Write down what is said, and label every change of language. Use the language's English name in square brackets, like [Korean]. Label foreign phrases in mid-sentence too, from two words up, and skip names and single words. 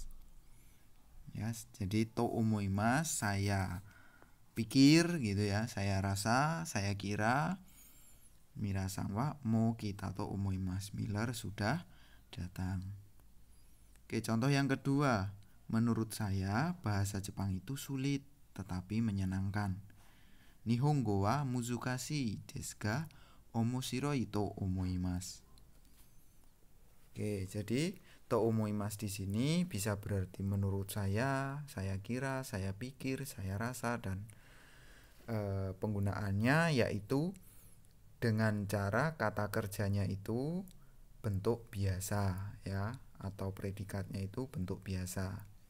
[Indonesian] Ya, jadi [Japanese] と思います [Indonesian] saya pikir gitu ya, saya rasa, saya kira. [Japanese] ミラさんはもう来たと思います. [Indonesian] Miller sudah datang. Oke, contoh yang kedua. Menurut saya bahasa Jepang itu sulit tetapi menyenangkan. [Japanese] 日本語は難しいですが面白いと思います. [Indonesian] Oke, jadi [Japanese] と思います [Indonesian] di sini bisa berarti menurut saya kira, saya pikir, saya rasa, dan penggunaannya yaitu dengan cara kata kerjanya itu bentuk biasa ya, atau predikatnya itu bentuk biasa.